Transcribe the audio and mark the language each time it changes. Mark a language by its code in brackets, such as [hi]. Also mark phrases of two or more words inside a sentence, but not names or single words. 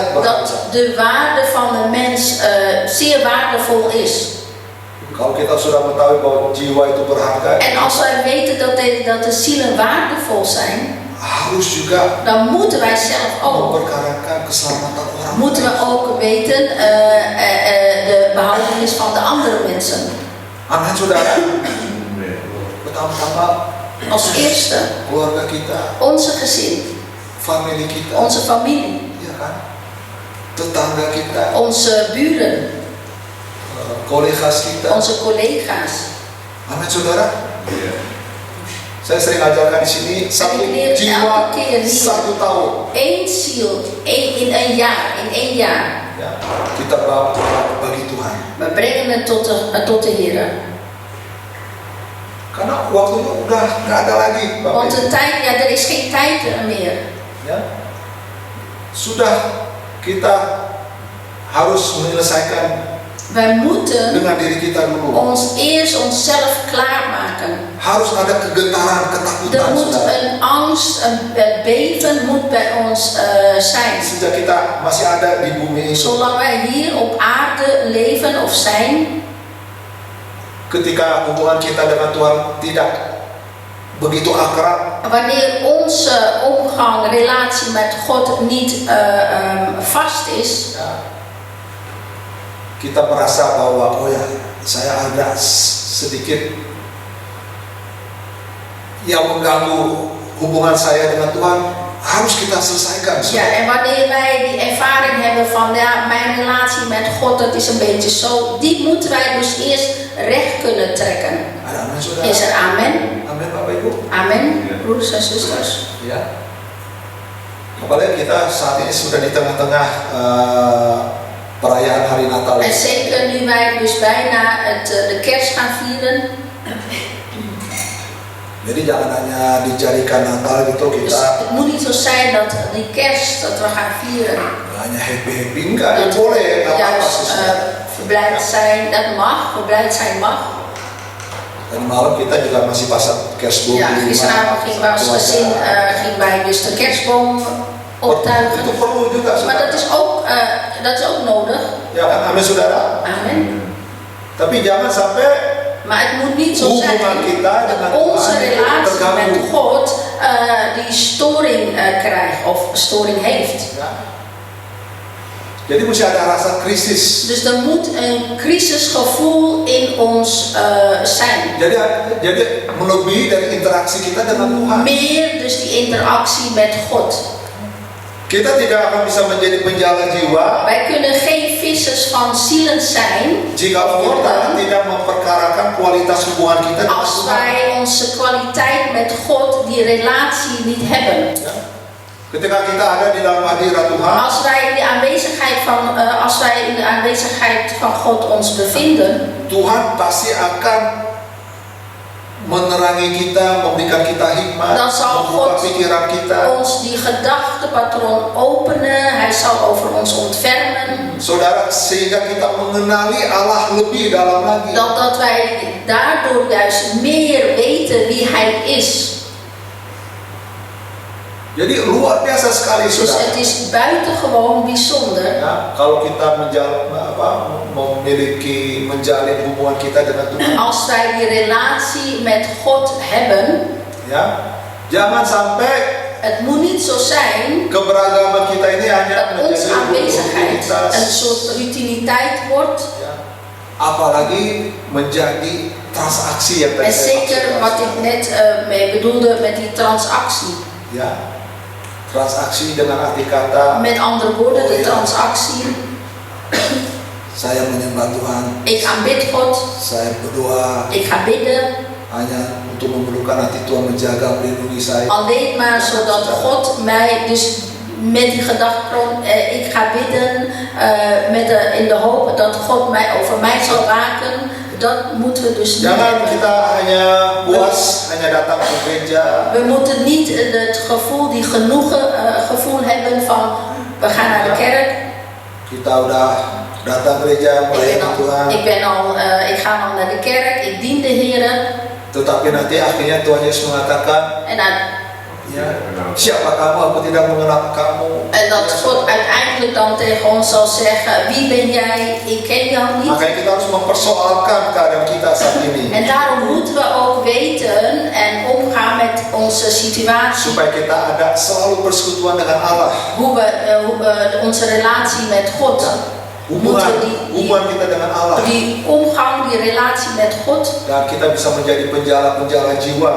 [nl] dat [id] berharga. [nl] de waarde van de mens zeer waardevol is. [id] Kalau kita sudah mengetahui bahwa jiwa itu berharga, [nl] En als wij weten dat de zielen waardevol zijn, [id] harus juga [nl] dan moeten wij zelf ook, [id] memperkarakan keselamatan orang. [nl] moeten we ook weten de behoudenis van de andere mensen. [id] Amin, saudara. Pertama-tama [nl] Als eerste [id] keluarga kita, [nl] onze gezin, [id] family kita, [nl] onze familie, [id] ya kan? Tetangga kita, [nl] onze buren, [id] kolegas kita. [nl] onze collega's. [id] Amin, saudara. Saya sering ajarkan di sini satu [nl] ik leer [id] jiwa [nl] elke keer hier. [id] 1 tahun. [nl] Eén ziel, in een jaar. [id] Ya, kita bagi Tuhan. [nl] We brengen het tot de Heer. [id] Karena waktunya udah nggak ada lagi, Bapak [nl] Want [id] Ibu. [nl] de tijd, ja, er is geen tijd meer. [id] Ya, sudah kita harus menyelesaikan [nl] Wij moeten [id] dengan diri kita dulu. [nl] eerst onszelf klaarmaken. [id] Harus ada kegetaran, [nl] Er [id] ketakutan, [nl] moet [id] saudara. [nl] een angst, een beven moet bij ons zijn. [id] Sejak kita masih ada di bumi ini, [nl] Zolang wij hier op aarde leven of zijn, [id] ketika hubungan kita dengan Tuhan tidak begitu akrab, [nl] wanneer onze omgang, relatie met God niet vast is, [id] ya, kita merasa bahwa oh ya, saya ada sedikit yang mengganggu hubungan saya dengan Tuhan, harus kita selesaikan. [nl] ja, en wanneer wij die ervaring hebben van ja, mijn relatie met God, dat is een beetje zo, die moeten wij dus eerst recht kunnen trekken. [id] Ada amin, saudara? [nl] Is er amen? [id] Amin, Bapak Ibu. [nl] Amen, broeders en zusters. [id] Ya. Apalagi kita saat ini sudah di tengah-tengah perayaan hari Natal. [nl] En zeker nu wij dus bijna de kerst gaan vieren. [id] Jadi jangan hanya dijadikan Natal gitu [nl] Dus [id] kita [nl] het moet niet zo zijn dat die kerst dat we gaan vieren, [id] hanya happy-happy, enggak, ya [nl] dat [id] boleh, [nl] we [id] nggak apa-apa [nl] juist [id] sih. [nl] verblijd zijn. Dat mag, verblijd zijn mag. [id] Dan malam kita juga masih pasang kerstboom [nl] Ja, [id] di rumah. [nl] gisteravond gingen wij als gezin gingen wij dus de kerstboom optuigen. [id] Itu perlu juga, [nl] Maar [id] saudara. [nl] dat is ook nodig. [id] Ya kan, amin, saudara. [nl] Amen. [id] Tapi jangan sampai [nl] Maar het moet niet zo zijn [id] hubungan kita dengan [nl] dat onze [id] Tuhan [nl] relatie met [id] terganggu. [nl] God die storing krijgt of storing heeft. [id] Ya. Jadi mesti ada rasa krisis. [nl] Dus er moet een crisisgevoel in ons zijn. [id] Jadi melebihi dari interaksi kita dengan Tuhan. [nl] Meer dus die interactie met God. [id] Kita tidak akan bisa menjadi penjala jiwa [nl] Wij kunnen geen vissers van zielen zijn [id] jika kita tidak memperkarakan kualitas hubungan kita dengan [nl] als [id] Tuhan. [nl] wij onze kwaliteit met God, die relatie, niet hebben. [id] Ya. Ketika kita ada di dalam hadirat Tuhan, [nl] Als wij in de aanwezigheid van God ons bevinden, [id] Tuhan pasti akan menerangi kita, memberikan kita hikmat, [nl] dan zal [id] membuka [nl] God [id] pikiran kita. [nl] ons die gedachtepatroon openen. Hij zal over ons ontfermen. [id] Saudara, sehingga kita mengenali Allah lebih dalam lagi. [nl] Dat wij daardoor juist meer weten wie Hij is. [id] Jadi luar biasa sekali, [nl] Dus [id] saudara. [nl] het is buitengewoon bijzonder. [id] Ya, kalau kita menjalin hubungan kita dengan Tuhan, [nl] Als wij die relatie met God hebben, [id] ya, jangan sampai [nl] het moet niet zo zijn [id] keberagaman kita ini hanya [nl] dat onze [id] menjadi [nl] aanwezigheid [id] rutinitas, [nl] een soort routiniteit wordt. [id] ya, apalagi menjadi transaksi yang [nl] En [id] tadi saya [nl] zeker [id] maksudkan. [nl] wat ik net mee bedoelde met die transactie. [id] Ya, transaksi dengan arti kata [nl] Met andere woorden, Oh, de ja. transactie. [id] saya menyembah Tuhan, [nl] Ik aanbid God, [id] saya berdoa [nl] ik ga bidden. [id] hanya untuk memerlukan hati Tuhan menjaga melindungi saya. [nl] Alleen maar zodat God mij, dus met die gedachtegrond, ik ga bidden in de hoop dat God over mij zal waken. Dat moeten we dus niet [id] Jangan [nl] hebben. [id] kita hanya puas hanya datang ke gereja, [nl] We moeten niet het gevoel, die gevoel hebben van we gaan naar de kerk. [id] kita udah datang gereja melayani Tuhan, [nl] Ik ga al naar de kerk, ik dien de Heer. [id] tetapi nanti akhirnya Tuhan Yesus mengatakan, [nl] En [id] ya, siapa kamu? Aku tidak mengenal kamu. [nl] dat God uiteindelijk dan tegen ons zal zeggen, wie ben jij? Ik ken jou niet. [id] Makanya kita harus mempersoalkan keadaan kita saat ini, [nl] En daarom moeten we ook weten en omgaan met onze situatie. [id] supaya kita ada selalu persekutuan dengan Allah. [nl] Hoe we onze relatie met God, [id] Hubungan kita dengan Allah, [nl] die omgang, die relatie met God, [id] dan kita bisa menjadi penjala-penjala jiwa,